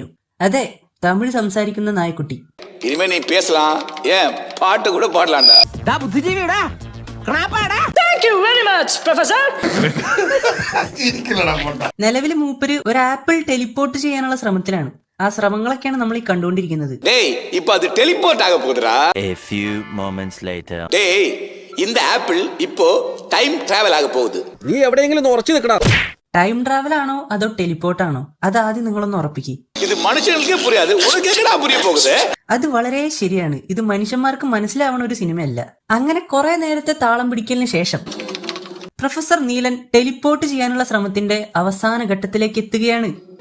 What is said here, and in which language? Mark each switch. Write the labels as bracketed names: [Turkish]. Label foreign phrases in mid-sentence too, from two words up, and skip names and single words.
[Malayalam] അതെ, തമിഴ് സംസാരിക്കുന്ന നായക്കുട്ടി. നിലവിൽ മൂപ്പര് ഒരു ആപ്പിൾ ടെലിപ്പോർട്ട് ചെയ്യാനുള്ള ശ്രമത്തിലാണ്. ആ ശ്രമങ്ങളൊക്കെയാണ് നമ്മൾ ഈ കണ്ടുകൊണ്ടിരിക്കുന്നത്. [Tamil] இந்த ஆப்பிள் இப்போ [English] time travel [Tamil] ஆக போகுது. [Malayalam] നീ എവിടെയെങ്കിലും ഉറച്ചു നിൽക്കടാ. [English] time travel [Malayalam] ആണോ അതോ ടെലിപ്പോർട്ട് ആണോ? അത് ആദ്യം നിങ്ങളൊന്ന് ഉറപ്പിക്ക്. ഇത് മനുഷ്യർക്ക് [Tamil] புரியாதே உனக்கு எங்கடா புரிய [Malayalam] പോകുന്നത്? അത് വളരെ ശരിയാണ്. ഇത് മനുഷ്യന്മാർക്ക് മനസ്സിലാവണ ഒരു സിനിമയല്ല. അങ്ങനെ കുറെ നേരത്തെ താളം പിടിക്കലിന് ശേഷം പ്രൊഫസർ നീലൻ ടെലിപ്പോർട്ട് ചെയ്യാനുള്ള ശ്രമത്തിന്റെ അവസാന ഘട്ടത്തിലേക്ക് എത്തുകയാണ്.